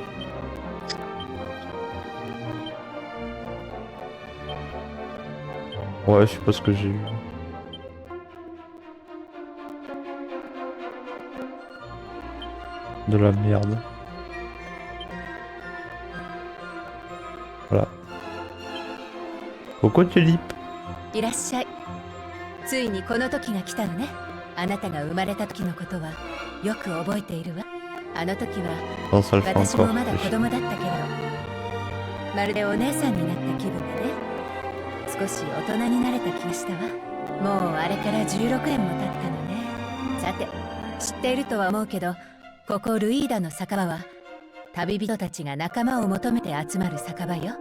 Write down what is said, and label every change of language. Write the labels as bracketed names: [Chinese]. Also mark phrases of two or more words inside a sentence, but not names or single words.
[French] Ouais, je sais pas ce que j'ai eu. De la merde. Voilà. Coucou Tulip. [Japanese] いらっしゃい。ついにこの時が来たのね。あなたが生まれた時のことはよく覚えているわ。あの時は [French] Non, ça le fait [Japanese] 私も [French] encore. [Japanese] まだ子供だったけれど、まるでお姉さんになった気分でね。少し大人になれた気がしたわ。もうあれから16年も経ったのね。さて、知っているとは思うけど、ここルイーダの酒場は旅人たちが仲間を求めて集まる酒場よ。